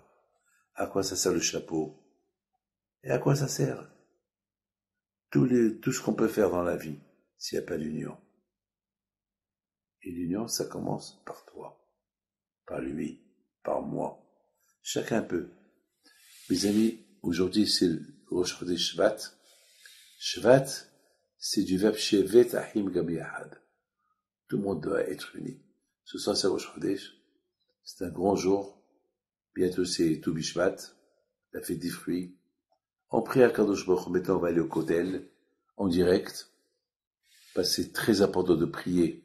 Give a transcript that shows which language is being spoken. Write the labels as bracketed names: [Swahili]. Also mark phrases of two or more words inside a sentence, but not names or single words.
[French] À quoi ça sert le chapeau? Et à quoi ça sert tout ce qu'on peut faire dans la vie s'il n'y a pas d'union? Et l'union, ça commence par toi, par lui, par moi. Chacun peut. Mes amis, aujourd'hui c'est le [Hebrew] ראש חודש שבט. [French] Shvat, c'est du verbe [Hebrew] שבת אחים גם יחד. [French] Tout le monde doit être uni. Ce soir c'est [Hebrew] ראש חודש. [French] C'est un grand jour. Bientôt c'est [Hebrew] ט״ו בשבט, [French] la fête des fruits. On prie à [Hebrew] קדוש ברוך הוא. [French] Maintenant on va aller au Kotel, en direct. Parce que c'est très important de prier.